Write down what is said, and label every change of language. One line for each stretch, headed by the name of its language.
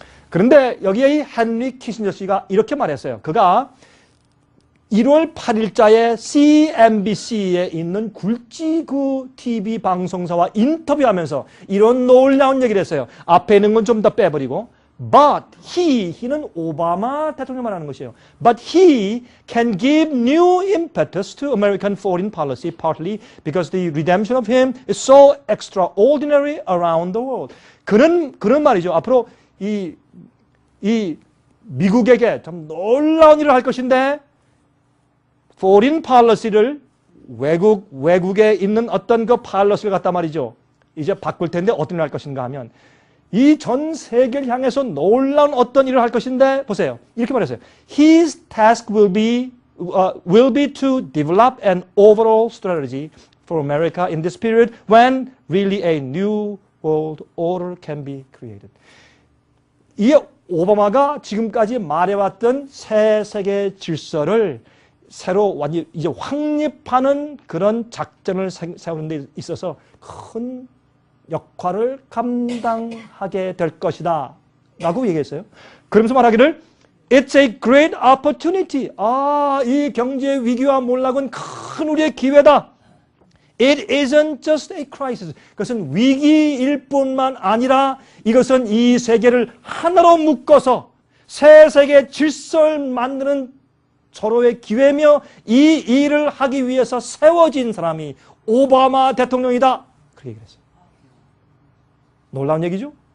Korean: 그런데 여기에 이 헨리 키신저 씨가 이렇게 말했어요. 그가 1월 8일자에 CNBC에 있는 굴지그 TV 방송사와 인터뷰하면서 이런 놀라운 얘기를 했어요. 앞에 있는 건 좀 더 빼버리고
English: But he
Korean: 는 오바마 대통령 말하는 것이에요.
English: But he can give new impetus to American foreign policy partly because the redemption of him is so extraordinary around the world.
Korean: 그런 말이죠. 앞으로 이 미국에게 참 놀라운 일을 할 것인데 foreign policy를 외국에 있는 어떤 그 policy를 갖다 말이죠. 이제 바꿀 텐데 어떤 일을 할 것인가 하면 이 전 세계를 향해서 놀라운 어떤 일을 할 것인데 보세요. 이렇게 말했어요.
English: His task will be to develop an overall strategy for America in this period when really a new world order can be created.
Korean: 이 오바마가 지금까지 말해왔던 새 세계 질서를 새로 완전히 이제 확립하는 그런 작전을 세우는 데 있어서 큰 역할을 감당하게 될 것이다 라고 얘기했어요. 그러면서 말하기를
English: It's a great opportunity.
Korean: 이 경제 위기와 몰락은 큰 우리의 기회다.
English: It isn't just a crisis.
Korean: 그것은 위기일 뿐만 아니라 이것은 이 세계를 하나로 묶어서 새 세계 질서를 만드는 서로의 기회며 이 일을 하기 위해서 세워진 사람이 오바마 대통령이다. 그렇게 얘기를 했어요. 놀라운 얘기죠?